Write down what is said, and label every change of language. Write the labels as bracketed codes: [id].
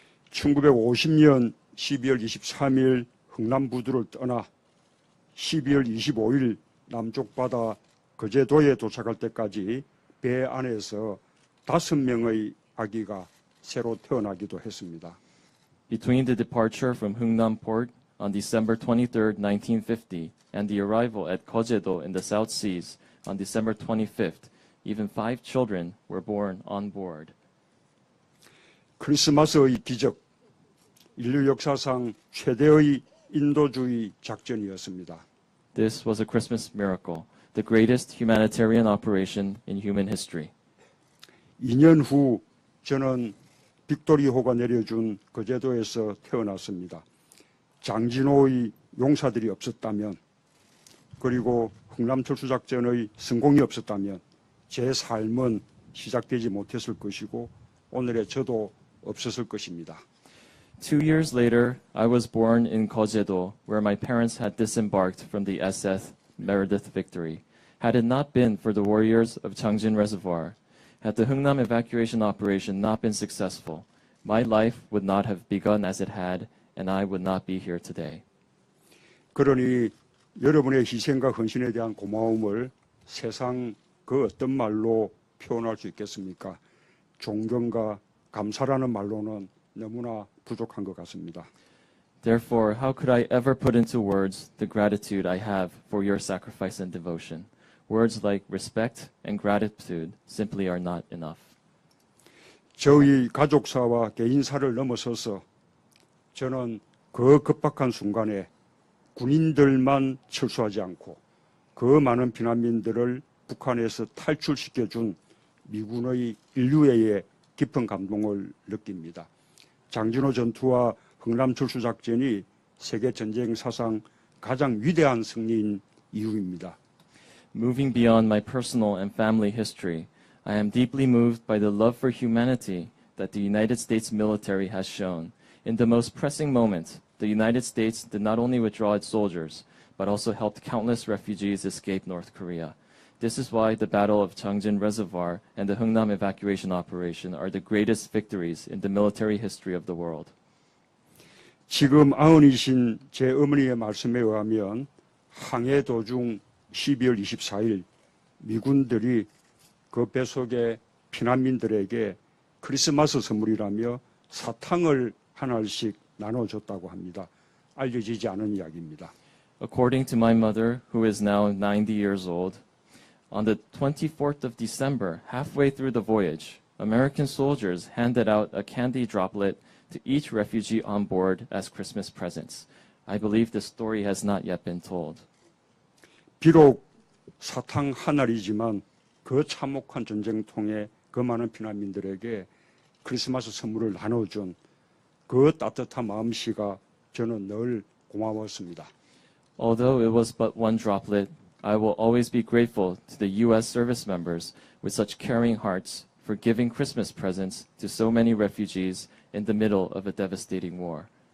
[ko] 1950년 12월 23일 흥남부두를 떠나 12월 25일 남쪽 바다 거제도에 도착할 때까지 배 안에서 5명의 아기가 새로 태어나기도 했습니다. [en] Between the departure from Hungnam Port on December 23, 1950, and the arrival at Kojedo in the South Seas on December 25th, even 5 children were born on board. [ko] 크리스마스의 기적, 인류 역사상 최대의 인도주의 작전이었습니다. [en] This was a Christmas miracle, the greatest humanitarian operation in human history. [ko] 2년 후 저는 빅토리호가 내려준 거제도에서 태어났습니다. 장진호의 용사들이 없었다면, 그리고 흥남철수작전의 성공이 없었다면 제 삶은 시작되지 못했을 것이고 오늘의 저도 없었을 것입니다. [en] 2 years later, I was born in Kojedo, where my parents had disembarked from the SS Meredith Victory. Had it not been for the warriors of Changjin Reservoir, had the Hungnam evacuation operation not been successful, my life would not have begun as it had, and I would not be here today. [ko] 그러니 여러분의 희생과 헌신에 대한 고마움을 세상 그 어떤 말로 표현할 수 있겠습니까? 존경과 감사라는 말로는 너무나 부족한 것 같습니다. [en] Therefore, how could I ever put into words the gratitude I have for your sacrifice and devotion? Words like respect and gratitude simply are not enough. [ko] 저희 가족사와 개인사를 넘어서서 저는 그 급박한 순간에 군인들만 철수하지 않고 그 많은 피난민들을 북한에서 탈출시켜준 미군의 인류애에 깊은 감동을 느낍니다. 장진호 전투와 흥남철수작전이 세계전쟁 사상 가장 위대한 승리인 이유입니다. [en] Moving beyond my personal and family history, I am deeply moved by the love for humanity that the United States military has shown. In the most pressing moment, the United States did not only withdraw its soldiers, but also helped countless refugees escape North Korea. This is why the Battle of Changjin Reservoir and the Hungnam evacuation operation are the greatest victories in the military history of the world. [ko] 지금 아흔이신 제 어머니의 말씀에 의하면 항해 도중 12월 24일 미군들이 그 배 속의 피난민들에게 크리스마스 선물이라며 사탕을 한 알씩 나눠줬다고 합니다. 알려지지 않은 이야기입니다. [en] According to my mother, who is now 90 years old, on the 24th of December, halfway through the voyage, American soldiers handed out a candy droplet to each refugee on board as Christmas presents. I believe the story has not yet been told. [ko] 비록 사탕 한 알이지만 그 참혹한 전쟁통에 그 많은 피난민들에게 크리스마스 선물을 나눠준 그 따뜻한 마음씨가 저는 늘 고마웠습니다. [en] Although it was but one droplet, I will always be grateful to the U.S. service members with such caring hearts for giving Christmas presents to so many refugees in the middle of a devastating war.